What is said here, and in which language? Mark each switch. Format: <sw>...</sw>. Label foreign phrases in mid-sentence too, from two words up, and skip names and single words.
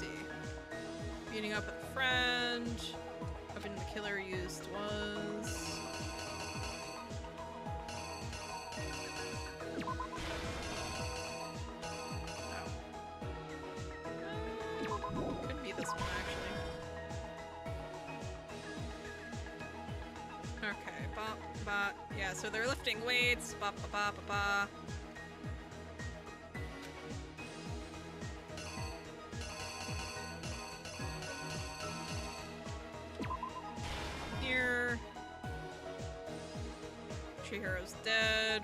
<en>Meeting up with a friend. Weapon the killer used was... could be this one, actually. Okay, ba ba. Yeah, so they're lifting weights. Ba ba ba ba ba. Here. Chihiro's dead.</en>